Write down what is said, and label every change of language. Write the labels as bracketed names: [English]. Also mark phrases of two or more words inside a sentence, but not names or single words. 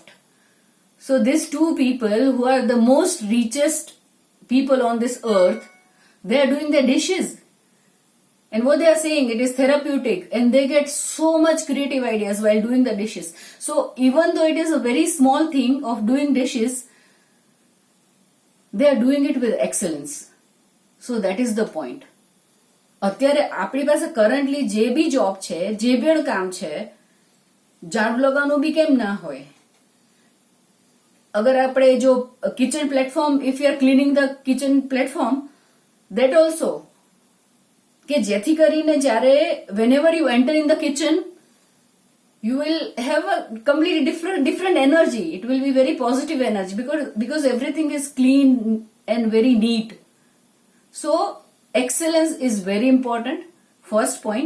[English] So these two people, who are the most richest people on this earth, they are doing their dishes. And what they are saying, it is therapeutic, and they get so much creative ideas while doing the dishes. So even though it is a very small thing of doing dishes, they are doing it with excellence. So that is the point. [Gujarati] અત્યારે આપણી પાસે કરન્ટલી જે બી જોબ છે, જે બી કામ છે, ઝાડુ લગાવવાનું બી કેમ ના હોય? અગર આપણે જો [English] kitchen platform, if you are cleaning the kitchen platform, that also, [Gujarati] કે જેથી કરીને જ્યારે [English] whenever you enter in the kitchen, you will have a completely different energy. It will be very positive energy because everything is clean and very neat. So excellence is very important, first point.